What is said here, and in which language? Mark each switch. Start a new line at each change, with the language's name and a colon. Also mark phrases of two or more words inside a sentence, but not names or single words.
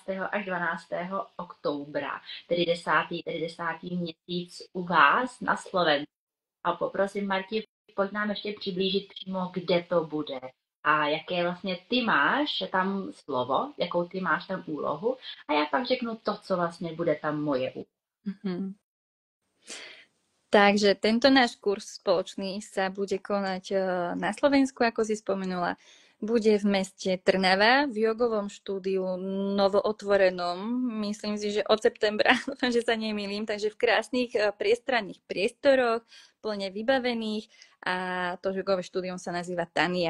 Czech: až 12. oktobra, tedy 10. měsíc u vás na Slovensku. A poprosím Marti, pojď nám ještě přiblížit přímo, kde to bude a jaké vlastně ty máš tam slovo, jakou ty máš tam úlohu a já pak řeknu to, co vlastně bude tam moje úloha.
Slovak: Takže tento náš kurz spoločný sa bude konať na Slovensku, ako si spomenula. Bude v meste Trnava v jogovom štúdiu novootvorenom, myslím si, že od septembra, dúfam, že sa nemýlim, takže v krásnych priestranných priestoroch, plne vybavených a to jogové štúdium sa nazýva Tania.